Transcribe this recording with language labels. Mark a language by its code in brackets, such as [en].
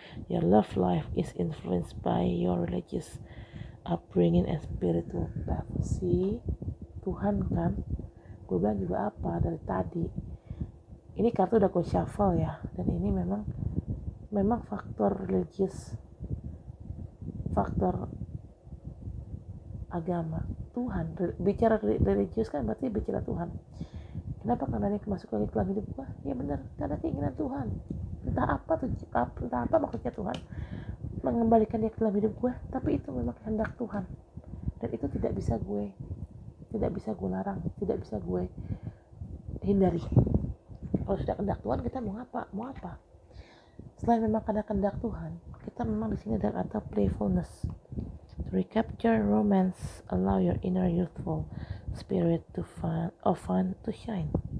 [en] Your love life is influenced by your religious upbringing and spiritual path. [id] Tuhan kan, gue bilang juga apa dari tadi. Ini kartu udah gue shuffle ya, dan ini memang faktor religious, faktor agama, Tuhan. Bicara religius kan berarti bicara Tuhan. Kenapa Kang Dani masuk lagi ke dalam hidup gua? Ya benar, karena keinginan Tuhan. Entah apa maksudnya Tuhan mengembalikan dia ke dalam hidup gua, tapi itu memang kehendak Tuhan. Dan itu tidak bisa gue larang, tidak bisa gue hindari. Kalau sudah kehendak Tuhan, kita mau apa? Selain memang karena kehendak Tuhan, kita memang di sini ada kata playfulness. [en] To recapture romance, allow your inner youthful spirit to fun to shine.